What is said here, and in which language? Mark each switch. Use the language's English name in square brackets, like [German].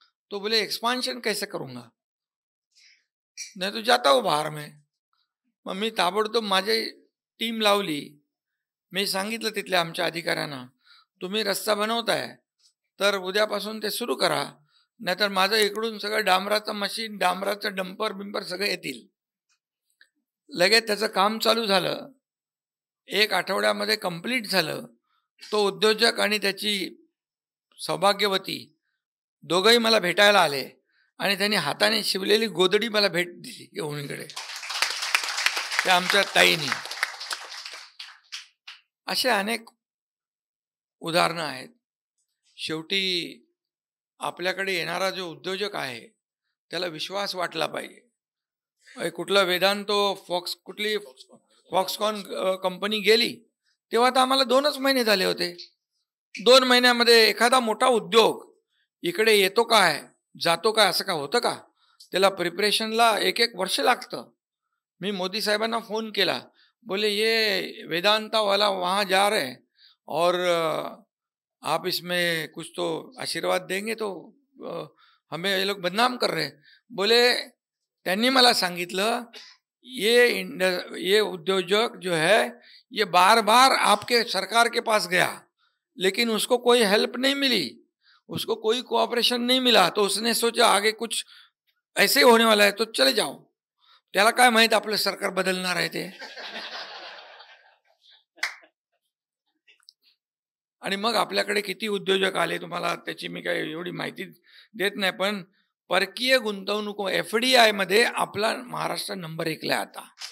[Hindi] तो बोले एक्सपांशन कैसे करूंगा, नहीं तो जाता हूं बाहर में. [Marathi] मग मी ताबडतोब माझी टीम लावली. मी सांगितलं तिथल्या आमच्या अधिकाऱ्यांना, तुम्ही रस्ता बनवताय तर उद्यापासून ते सुरू करा, नाहीतर माझं इकडून सगळं डांबराचं मशीन, डांबराचं डंपर बिंपर सगळं येतील. लगेच त्याचं काम चालू झालं. 1 आठवड्यामध्ये कंप्लीट झालं. तो उद्योजक आणि त्याची सौभाग्यवती दोघंही मला भेटायला आले आणि त्यांनी हाताने शिवलेली गोदडी मला भेट दिली घेऊन इकडे, त्या आमच्या ताईनी. असे अनेक उदाहरणं आहेत. शेवटी आपल्याकडे येणारा जो उद्योजक आहे त्याला विश्वास वाटला पाहिजे. कुठला वेदांतो कुठली फॉक्सकॉन कंपनी गेली तेव्हा तर आम्हाला 2च महिने झाले होते. 2 महिन्यामध्ये एखादा मोठा उद्योग इकडे येतो काय, जातो काय, असं काय होतं का? त्याला प्रिपरेशनला 1-1 वर्ष लागतं. [Hindi] मी मोदी साहेबांना फोन केला, बोले ये वेदांता वाला वहाँ जा रहे हैं और आप इसमें कुछ तो आशीर्वाद देंगे, तो हमें ये लोग बदनाम कर रहे हैं. बोले, त्यांनी मला सांगितलं, ये उद्योजक जो है ये बार बार आपके सरकार के पास गया लेकिन उसको कोई हेल्प नहीं मिली, उसको कोई कोऑपरेशन नहीं मिला, तो उसने सोचा आगे कुछ ऐसे होने वाला है तो चले जाओ. [Marathi] त्याला काय माहित आपलं सरकार बदलणार आहे ते. आणि मग आपल्याकडे किती उद्योजक आले तुम्हाला त्याची मी काही एवढी माहिती देत नाही, पण परकीय गुंतवणूक FDI मध्ये आपला महाराष्ट्र नंबर 1 ला आता.